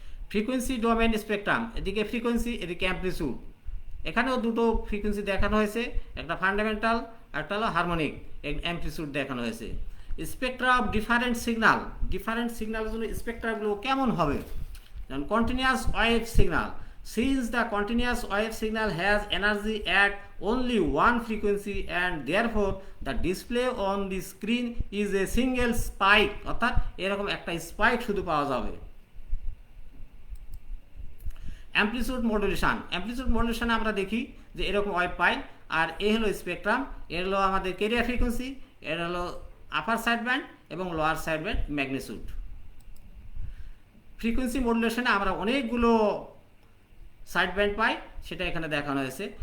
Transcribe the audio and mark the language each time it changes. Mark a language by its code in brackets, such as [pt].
[bn] Frequency domain spectrum, এদিকে frequency এদিকে amplitude. এখানেও দুটো ফ্রিকোয়েন্সি দেখানো হয়েছে, একটা ফান্ডামেন্টাল আর একটা হলো হারমোনিক অ্যামপ্লিটিউড দেখানো হয়েছে। [en] spectra of different signal, [bn] different সিগন্যালের জন্য স্পেকট্রাগুলো কেমন হবে? যেমন [en] continuous wave signal, since the continuous wave signal has energy at only one frequency and therefore the display on the screen is a single spike, [bn] অর্থাৎ এরকম একটা স্পাইক শুধু পাওয়া যাবে। অ্যামপ্লিটিউড মডুলেশন, অ্যামপ্লিটিউড মডুলেশনে আমরা দেখি যে এরকম ওয়েভ পাই, আর এ হলো স্পেকট্রাম, এর হলো আমাদের ক্যারিয়ার ফ্রিকোয়েন্সি, এর হলো আপার সাইড ব্যান্ড এবং lower side band magnitude. Frequency মডুলেশনে আমরা অনেকগুলো সাইড ব্যান্ড পাই, সেটা এখানে দেখানো হয়েছে।